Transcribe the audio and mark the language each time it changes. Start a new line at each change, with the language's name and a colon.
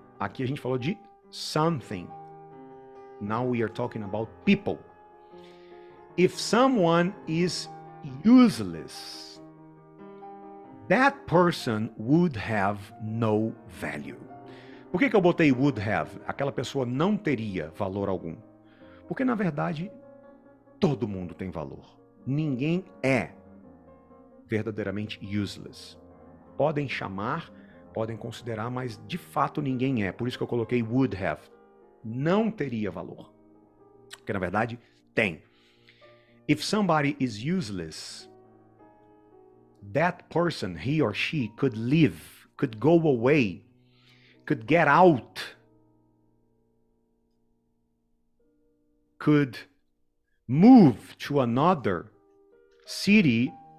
Portuguese: Aqui a gente falou de something.
English: Now we are talking about people. If someone is useless, that person would have no value.
Portuguese: Por que eu botei
English: would have?
Portuguese: Aquela pessoa não teria valor algum. Porque, na verdade, todo mundo tem valor. Ninguém é verdadeiramente useless. Podem chamar podem considerar, mas de fato ninguém é. Por isso que eu coloquei
English: would have.
Portuguese: Não teria valor. Porque na verdade tem.
English: If somebody is useless, that person, he or she, could leave, could go away, could get out, could move to another city.